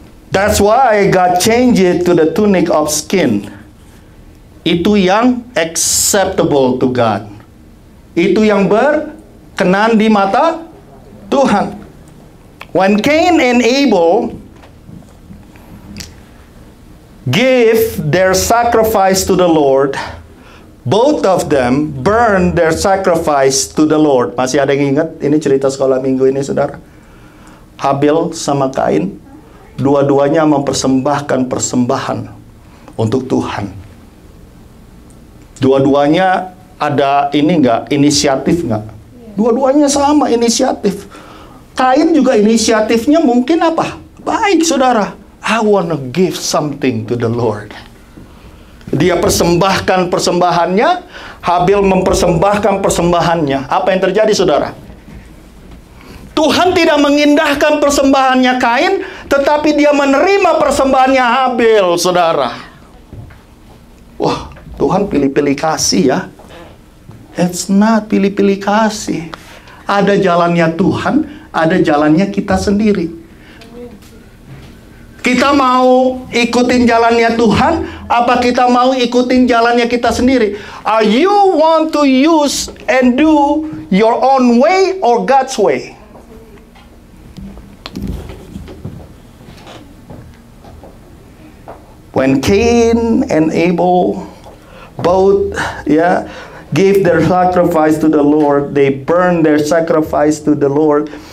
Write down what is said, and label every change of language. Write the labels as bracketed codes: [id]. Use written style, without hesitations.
[en] That's why God changed it to the tunic of skin. [id] Itu yang [en] acceptable to God. [id] Itu yang berkenan di mata Tuhan. [en] When Cain and Abel gave their sacrifice to the Lord, both of them burned their sacrifice to the Lord. [id] Masih ada yang ingat ini cerita sekolah minggu ini, saudara? Habel sama Kain, dua-duanya mempersembahkan persembahan untuk Tuhan. Dua-duanya ada inisiatif nggak? Dua-duanya sama inisiatif. Kain juga inisiatifnya mungkin apa? Baik, saudara. [en] I wanna give something to the Lord. [id] Dia persembahkan persembahannya, Habel mempersembahkan persembahannya. Apa yang terjadi, saudara? Tuhan tidak mengindahkan persembahannya Kain, tetapi dia menerima persembahannya Habel, saudara. Wah, Tuhan pilih-pilih kasih ya. [en] It's not [id] pilih-pilih kasih. Ada jalannya Tuhan, ada jalannya kita sendiri. Kita mau ikutin jalannya Tuhan, apa kita mau ikutin jalannya kita sendiri? [en] Are you want to use and do your own way or God's way? When Cain and Abel both gave their sacrifice to the Lord, they burned their sacrifice to the Lord.